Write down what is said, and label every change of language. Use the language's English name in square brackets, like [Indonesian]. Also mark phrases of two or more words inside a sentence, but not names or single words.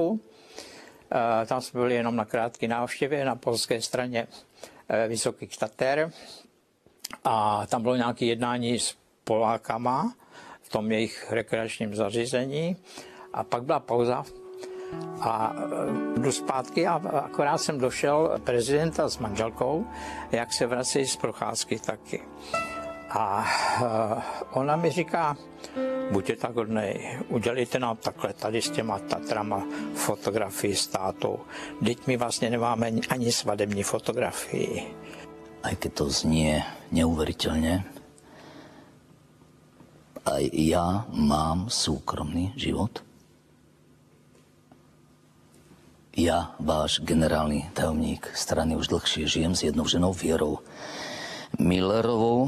[Czech] Tam jsme byli jenom na krátké návštěvě na polské straně Vysokých Tater a tam bylo nějaké jednání s Polákama v tom jejich rekreačním zařízení a pak byla pauza a jdu zpátky a akorát jsem došel prezidenta s manželkou, jak se vrací z procházky taky. A ona mi říká, buďte tak hodnej, udělejte nám takhle tady s těma Tatrama fotografii s tátou. Vždyť my vlastně nemáme ani svadební fotografii. [Slovak] Aj keď to znie neuveriteľne, aj ja mám súkromný život. Ja, váš generálny tajomník strany, už dlhšie žijem s jednou ženou Vierou Millerovou.